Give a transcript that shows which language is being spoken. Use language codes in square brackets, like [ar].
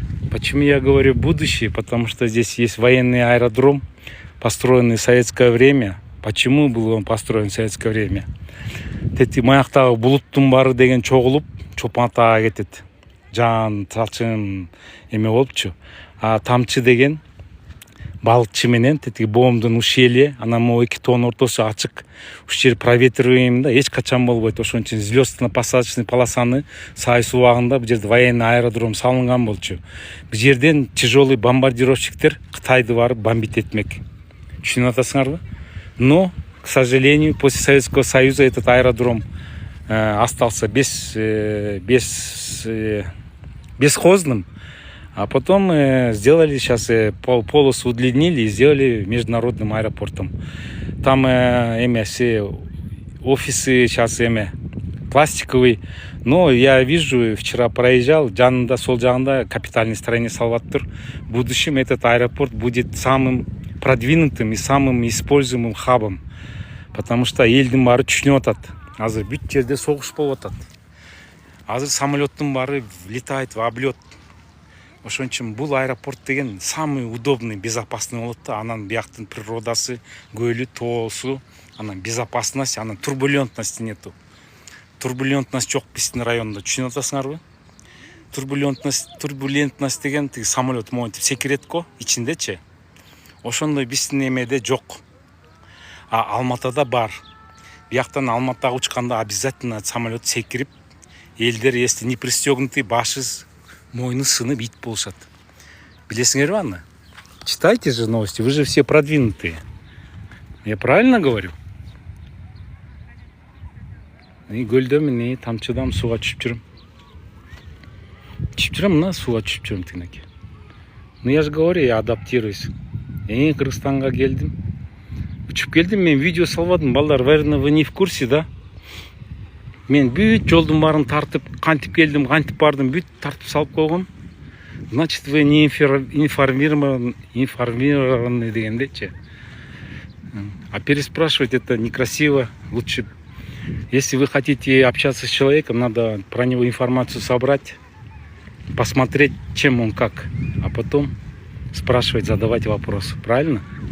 [ru] Почему я говорю будущее? Потому что здесь есть военный аэродром, построенный в советское время. Почему был он построен в советское время? [ky] Тети маяктагы булуттун баары деген чогулуп, Чопон атага кетет. Жан, талчын эме болупчу. А тамчы деген балыкчы менен тетиги боомдун ушели, анан могу 2 тоонун ортосу ачык. Уш жер проветриваемый да, эч качан болбойт. Ошон үчүн звездно-посадочный полосаны Сайыс убагында бул жерде военный аэродром салынган болчу. Бул жерден тяжелый бомбардировщиктер Кытайды барып бомбить этмек. Түшүнүп атасыңарбы? [ru] Но, к сожалению, после Советского Союза этот аэродром остался бесхозным. А потом сделали сейчас полосу удлинили и сделали международным аэропортом. Там все офисы сейчас пластиковый. Но я вижу, вчера проезжал, [ky] жанында, сол жагында [ru] капитальный строение салваттыр. В будущем этот аэропорт будет самым продвинутым и самым используемым хабом. Потому что [ky] элдин баары түшүнүп атат. Азыр бүт жерде согуш болуп атат. Азыр самолеттин баары [ru] летает в облет. [ky] Ошон үчүн бул аэропорт деген самый удобный, безопасный болот да. Анан бияктын природасы, көлү, тоосу, анан безопасность, анан [ru] турбулентности нету. [ky] Турбулентность жок биздин районда, түшүнүп атасыңарбы? Турбулентность деген тиги самолет монтип секирет го ичиндечи. Ошондой биздин эмеде жок. А Алматыда бар. Бияктан Алматыга учканда обязательно самолет секирип, элдер [ru] если не пристегнутый, [ky] башы мойны сынып ит болушат. Билесиңерби аны? [ru] Читайте же новости, вы же все продвинутые. Я правильно говорю? [ky] Көлдө міне тамчыдам сууга түшүп жүрөм. Мына сууга түшүп жүрөм тигинеке. [ru] Ну я же говорю, я адаптируюсь. [ky] Кыргызстанга келдим. Учуп келдим, мен видео салбадым. Балдар, [ru] наверное, вы не в курсе, да? [ky] Мен бүт жолдун баарын тартып, кантип келдим, кантип бардым, бүт тартып салып койгом. [ru] Значит, вы не информированы дегендечи. А переспрашивать это некрасиво. Лучше, если вы хотите общаться с человеком, надо про него информацию собрать, посмотреть, чем он как, а потом спрашивать, задавать вопросы. Правильно?